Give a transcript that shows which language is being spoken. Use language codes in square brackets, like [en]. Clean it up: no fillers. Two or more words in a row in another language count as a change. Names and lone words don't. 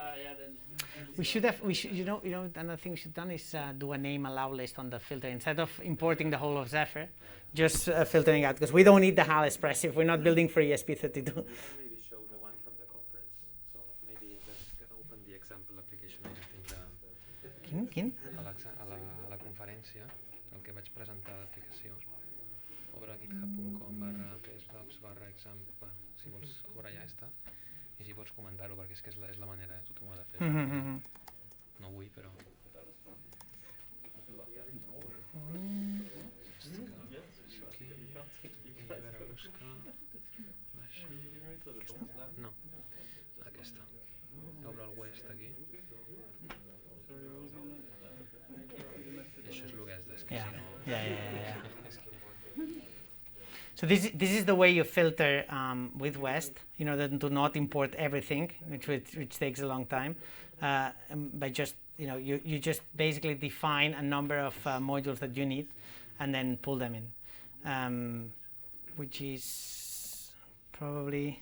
[en] You know, another thing we should have done is do a name allow list on the filter instead of importing the whole of Zephyr, just filtering out because we don't need the HAL expressive. We're not building for ESP32. Maybe show the one from the conference. So maybe just open the example application. [ca] Quin? A la conferència, el que vaig presentar d'aplicació. Obre github.com/pslabs/exam. Bueno, si vols, obre ja està. I si pots comentar-ho, perquè és que és la manera, tothom ho ha de fer. No vull, però... No, aquesta. Obre el West aquí. I això és el que has d'escriure. [en] Yeah. So this is the way you filter with West, in order to not import everything, which takes a long time. By just you just basically define a number of modules that you need, and then pull them in, which is probably.